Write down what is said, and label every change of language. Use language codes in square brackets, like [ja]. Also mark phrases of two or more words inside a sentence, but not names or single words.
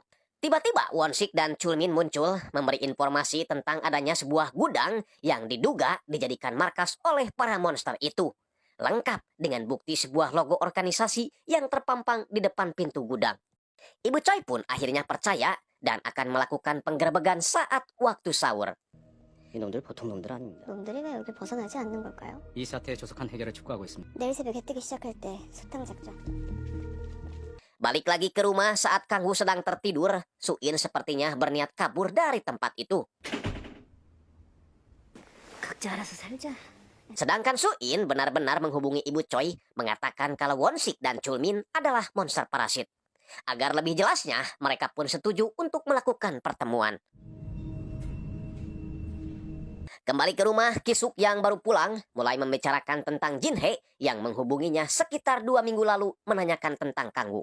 [id] Tiba-tiba Won-sik dan Chulmin muncul memberi informasi tentang adanya sebuah gudang yang diduga dijadikan markas oleh para monster itu. Lengkap dengan bukti sebuah logo organisasi yang terpampang di depan pintu gudang. Ibu Choi pun akhirnya percaya dan akan melakukan penggerebegan saat waktu sahur. [ko] 이놈들 보통 놈들 아닙니다. 놈들이 왜 여기 벗어나지 않는 걸까요? 이 사태의 조속한 해결을 촉구하고 있습니다. 내일 새벽에 뜨기 시작할 때 소탕 작전. [id] Balik lagi ke rumah saat Kangwoo sedang tertidur, Suin sepertinya berniat kabur dari tempat itu. [ko] 각자 알아서 살자. [id] Sedangkan Suin benar-benar menghubungi Ibu Choi, mengatakan kalau Won-sik dan Chulmin adalah monster parasit. Agar lebih jelasnya, mereka pun setuju untuk melakukan pertemuan. Kembali ke rumah, Kisuk yang baru pulang mulai membicarakan tentang Jin Hee yang menghubunginya sekitar 2 minggu lalu menanyakan tentang Kangwoo.